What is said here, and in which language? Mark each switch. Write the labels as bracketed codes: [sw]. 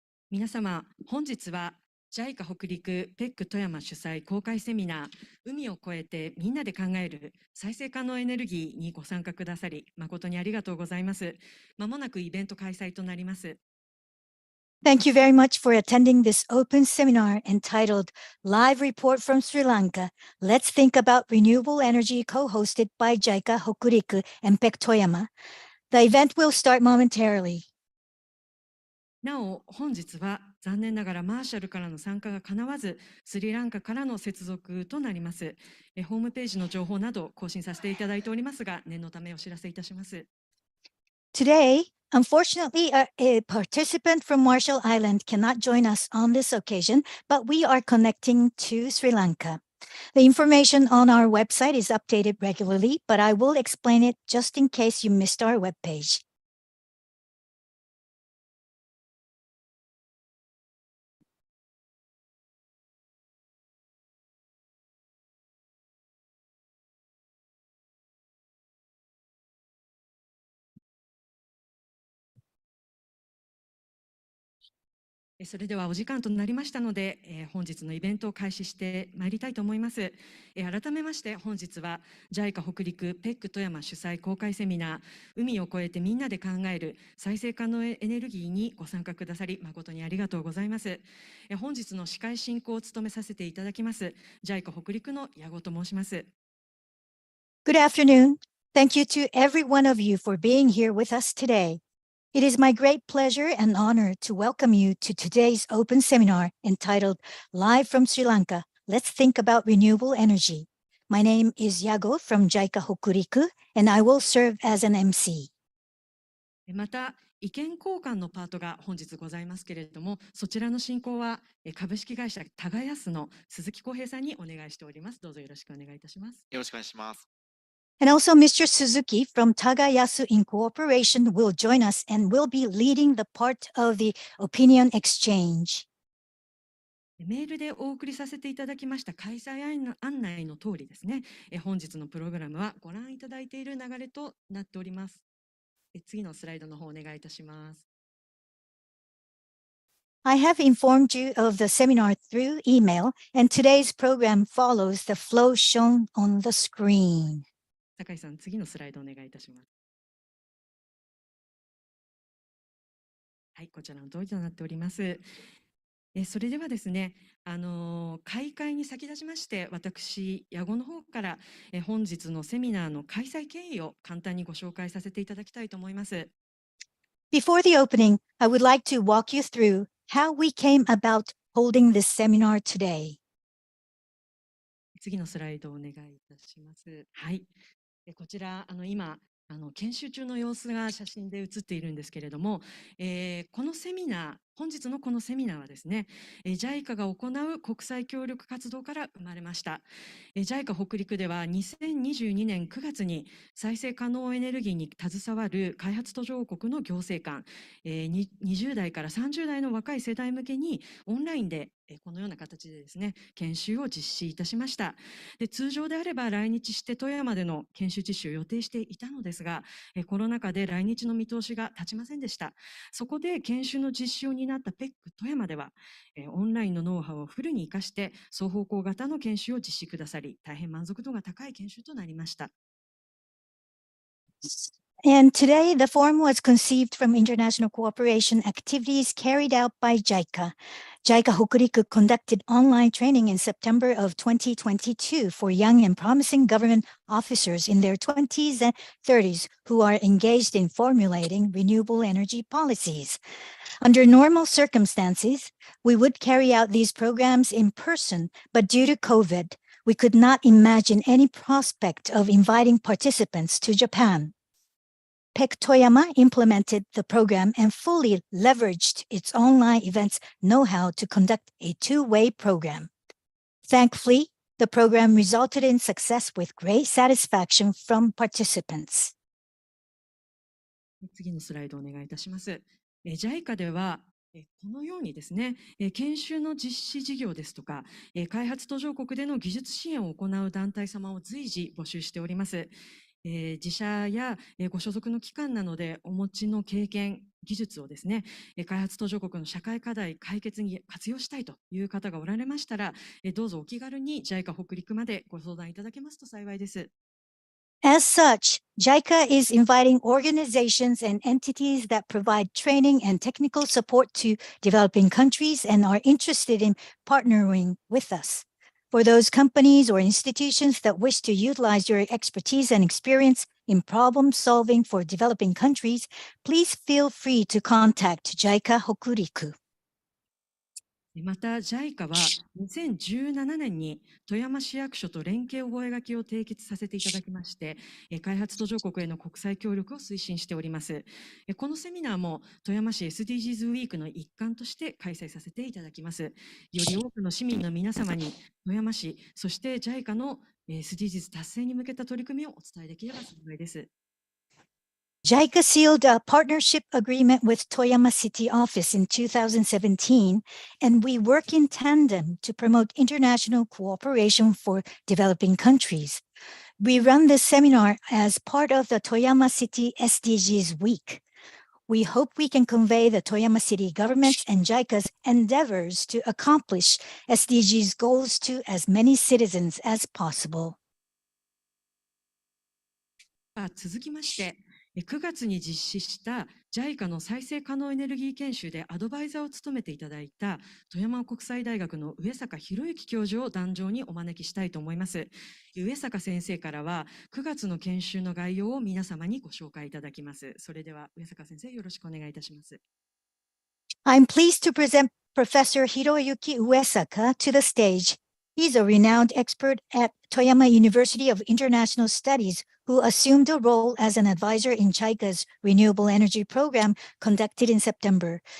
[ja] 皆様、本日は JICA 北陸ペック富山主催公開セミナー海を越えてみんなで考える再生可能エネルギーにご参加くださり誠にありがとうございます。まもなくイベント開催となります。 [en] Thank you very much for attending this open seminar entitled Live Report from Sri Lanka. Let's think about renewable energy co-hosted by JICA Hokuriku and PEC Toyama. The event will start momentarily. [ja] なお、本日は残念ながらマーシャルからの参加が叶わず、スリランカからの接続となります。ホームページの情報など更新させていただいておりますが、念のためお知らせいたします。 [en] Today, unfortunately, a participant from Marshall Island cannot join us on this occasion, but we are connecting to Sri Lanka. The information on our website is updated regularly, but I will explain it just in case you missed our webpage. [ja] それではお時間となりましたので、本日のイベントを開始してまいりたいと思います。改めまして本日は JICA 北陸ペック富山主催公開セミナー海を越えてみんなで考える再生可能エネルギーにご参加くださり誠にありがとうございます。本日の司会進行を務めさせていただきます JICA 北陸の矢後と申します。 [en] Good afternoon. Thank you to every one of you for being here with us today. It is my great pleasure and honor to welcome you to today's open seminar entitled Live from Sri Lanka, Let's Think About Renewable Energy. My name is Yago from JICA Hokuriku, and I will serve as an MC. [ja] また、意見交換のパートが本日ございますけれども、そちらの進行は株式会社耕の鈴木康平さんにお願いしております。どうぞよろしくお願いいたします。よろしくお願いします。 [en] And also, Mr. Suzuki from Tagayasu Incorporation will join us and will be leading the part of the opinion exchange. [ja] メールでお送りさせていただきました開催案内の通りですね、本日のプログラムはご覧いただいている流れとなっております。次のスライドの方お願いいたします。 [en] I have informed you of the seminar through email, and today's program follows the flow shown on the screen. [ja] 酒井さん、次のスライドお願いいたします。はい、こちらの通りとなっております。それではですね、開会に先立ちまして、私、矢後の方から、本日のセミナーの開催経緯を簡単にご紹介させていただきたいと思います。 [en] Before the opening, I would like to walk you through how we came about holding this seminar today. [ja] 次のスライドをお願いいたします。はい。こちら、今、研修中の様子が写真で写っているんですけれども、このセミナー、本日のこのセミナーはですね、JICA が行う国際協力活動から生まれました。 JICA 北陸では2022年9月に再生可能エネルギーに携わる開発途上国の行政官、20代から30代の若い世代向けにオンラインでこのような形でですね、研修を実施いたしました。で、通常であれば来日して富山での研修実施を予定していたのですが、コロナ禍で来日の見通しが立ちませんでした。そこで研修の実施を担ったPEC富山では、オンラインのノウハウをフルに活かして双方向型の研修を実施くださり、大変満足度が高い研修となりました。 [en] And today, the forum was conceived from international cooperation activities carried out by JICA. JICA Hokuriku conducted online training in September of 2022 for young and promising government officers in their 20s and 30s who are engaged in formulating renewable energy policies. Under normal circumstances, we would carry out these programs in person, but due to COVID, we could not imagine any prospect of inviting participants to Japan. PEC Toyama implemented the program and fully leveraged its online events know-how to conduct a two-way program. Thankfully, the program resulted in success with great satisfaction from participants. [ja] 次のスライドお願いいたします。JICA ではこのようにですね、研修の実施事業ですとか、開発途上国での技術支援を行う団体様を随時募集しております。自社やご所属の機関などでお持ちの経験、技術をですね、開発途上国の社会課題解決に活用したいという方がおられましたら、どうぞお気軽に JICA 北陸までご相談いただけますと幸いです。 [en] As such, JICA is inviting organizations and entities that provide training and technical support to developing countries and are interested in partnering with us. For those companies or institutions that wish to utilize your expertise and experience in problem solving for developing countries, please feel free to contact JICA Hokuriku. [ja] また JICA は2017年に富山市役所と連携覚書を締結させていただきまして、開発途上国への国際協力を推進しております。このセミナーも富山市 SDGs ウィークの一環として開催させていただきます。より多くの市民の皆様に富山市、そして JICA の SDGs 達成に向けた取り組みをお伝えできれば幸いです。 [en] JICA sealed a partnership agreement with Toyama City Office in 2017, and we work in tandem to promote international cooperation for developing countries. We run this seminar as part of the Toyama City SDGs Week. We hope we can convey the Toyama City government and JICA's endeavors to accomplish SDGs goals to as many citizens as possible. [ja] 続きまして9月に実施した JICA の再生可能エネルギー研修でアドバイザーを務めていただいた富山国際大学の上坂博之教授を壇上にお招きしたいと思います。上坂先生からは9月の研修の概要を皆様にご紹介いただきます。それでは上坂先生よろしくお願いいたします。 [en] I'm pleased to present Professor Hiroyuki Uesaka to the stage. He's a renowned expert at Toyama University of International Studies who assumed a role as an advisor in JICA's Renewable Energy program conducted in September.